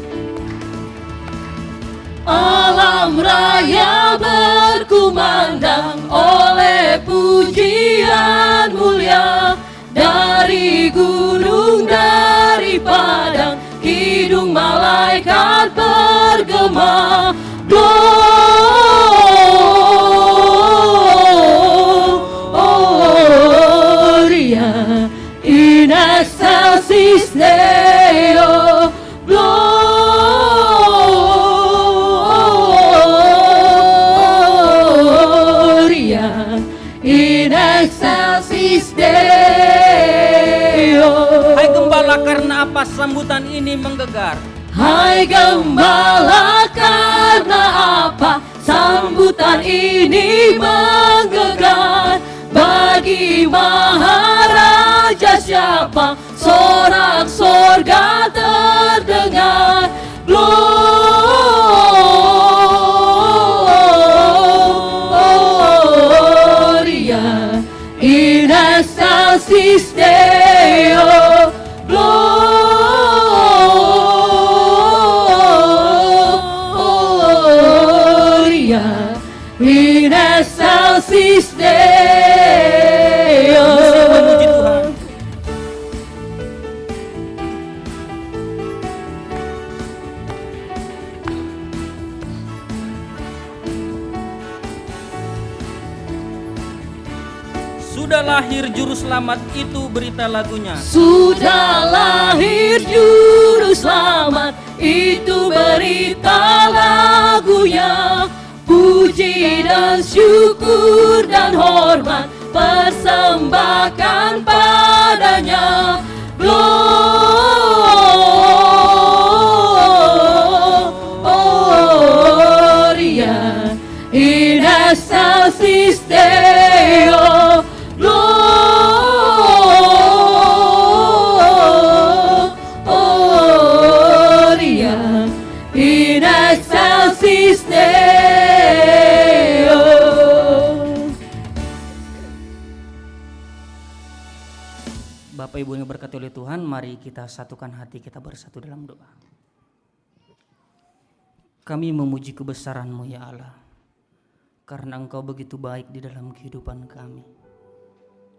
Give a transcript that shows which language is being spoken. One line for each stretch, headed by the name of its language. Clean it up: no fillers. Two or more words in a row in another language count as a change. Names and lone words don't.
Indonesian: Alam raya berkumandang oleh pujian mulia, dari gunung, dari padang, hidung malaikat bergema.
Latin: Gloria in excelsis Deo, Gloria in excelsis Deo.
Indonesian: Hai Gembala, karena apa sambutan ini menggegar? Hai Gembala, karena apa sambutan ini menggegar? Bagi Maharaja siapa sorak sorga terdengar?
Latin: Gloria in excelsis Deo, Gloria in excelsis Deo.
Indonesian: Memuji Tuhan. Sudah lahir juru selamat, itu berita lagunya. Sudah lahir juru selamat, itu berita lagunya. Puji dan syukur dan hormat persembahkan padanya.
Latin: Gloria in excelsis Deo, Gloria in excelsis Deo.
Indonesian: Bapak Ibu yang berkati oleh Tuhan, mari kita satukan hati kita bersatu dalam doa. Kami memuji kebesaran-Mu ya Allah, karena Engkau begitu baik di dalam kehidupan kami.